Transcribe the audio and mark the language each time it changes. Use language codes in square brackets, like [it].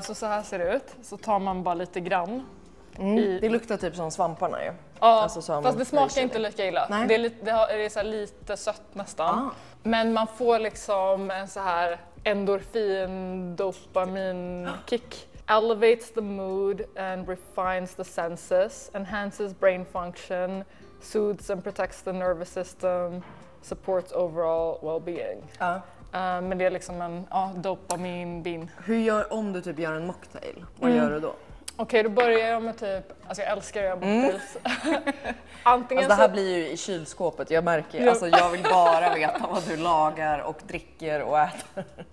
[sv] Så här ser det ut. Så tar man bara lite grann. Det luktar typ som svamparna ju. Ja, alltså, fast det smakar inte lika illa. Nej. Det är så här lite sött nästan. Men man får liksom en så här endorfin dopamin kick. [en] Elevates the mood and refines the senses, enhances brain function, soothes and protects the nervous system, supports overall well-being. [sv] Men det är liksom en dopamin-bin. Hur gör om du typ gör en mocktail? Vad gör du då? Okej, då börjar jag med typ, alltså jag älskar att göra mocktails. Antingen alltså det här blir ju i kylskåpet, jag märker. Alltså jag vill bara veta vad du lagar och dricker och äter.